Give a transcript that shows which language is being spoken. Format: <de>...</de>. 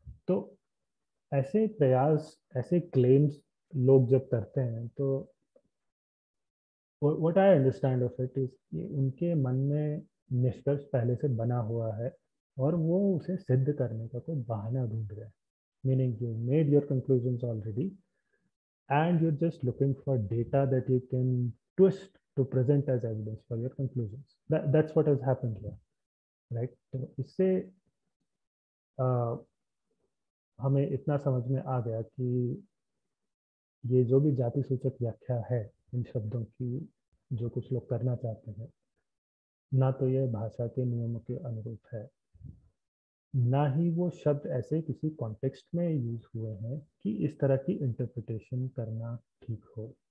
<hi>तो ऐसे प्रयास, ऐसे क्लेम्स लोग जब करते हैं, तो</hi> <en>what I understand of it is</en> <hi>कि उनके मन में निष्कर्ष पहले से बना हुआ है और वो उसे सिद्ध करने का कोई बहाना ढूंढ रहे हैं।</hi> <en>Meaning you made your conclusions already and you're just looking for data that you can twist to present as evidence for your conclusions. That's what has happened here, right?</en> <hi>तो इससे हमें इतना समझ में आ गया कि ये जो भी जाति सूचक व्याख्या है इन शब्दों की, जो कुछ लोग करना चाहते हैं, ना तो ये भाषा के नियमों के अनुरूप है, ना ही वो शब्द ऐसे किसी कॉन्टेक्स्ट में यूज हुए हैं कि इस तरह की इंटरप्रिटेशन करना ठीक हो।</hi>